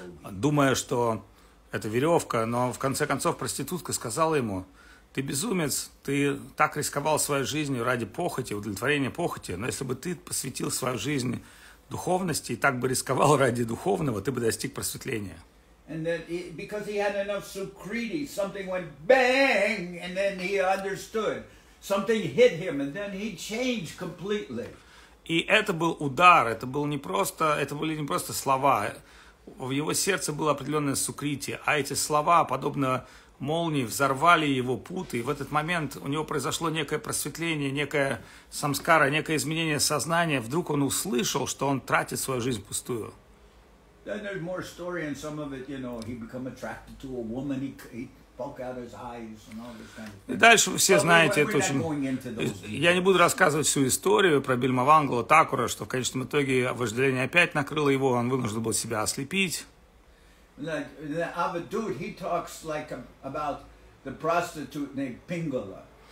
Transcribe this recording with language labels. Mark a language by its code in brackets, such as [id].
[ru] Думая, что это веревка, но в конце концов проститутка сказала ему: ты безумец, ты так рисковал своей жизнью ради похоти, удовлетворения похоти, но если бы ты посвятил свою жизнь духовности и так бы рисковал ради духовного, ты бы достиг просветления. [en] And then because he had enough sukriti, something went bang, and then he understood. Something hit him, and then he changed completely. [ru] И это был удар, это были не просто слова. В его сердце было определенное сукрити, а эти слова, подобно молнии, взорвали его путы, и в этот момент у него произошло некое просветление, некое самскара, некое изменение сознания. Вдруг он услышал, что он тратит свою жизнь впустую. [en] Then there's more story in some of it, you know, he become attracted to a woman, he poke out his eyes and all this kind of thing. [ru] И дальше вы все знаете, это очень... Я не буду рассказывать всю историю про Бильмавангала Такура, что в конечном итоге вожделение опять накрыло его, он вынужден был себя ослепить. [en] Like the Avadut, he talks like about the prostitute named Pingala.